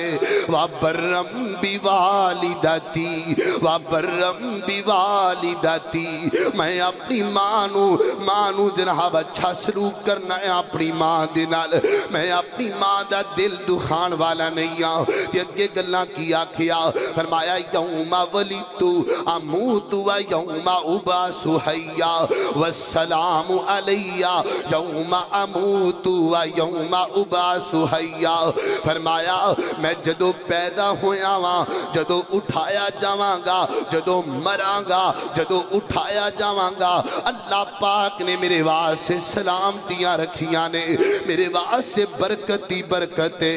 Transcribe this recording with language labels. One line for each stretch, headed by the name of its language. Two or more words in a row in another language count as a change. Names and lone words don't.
Arabic: وبرا بوالدتي، وبرا بوالدتي,
Punjabi: میں اپنی ماں نوں جناب اچھا سلوک کرنا ہے اپنی ماں دے نال. میں اپنی ماں دا دل دکھان والا نہیں ہاں. تے اگے گلاں کی آکھیاں?
Arabic: फरमाया يوم ولدت أموت ويوم أبعث حيا والسلام علي يوم أموت ويوم أبعث حيا.
Punjabi: فرمایا میں جدوں پیدا ہویا واں، جدوں اٹھایا جاواں گا، جدوں مراں گا، جدوں اٹھایا جاواں گا، اللہ پاک نے میرے واسطے سلامتیاں رکھیاں نے، میرے واسطے برکت ہی برکت ہے.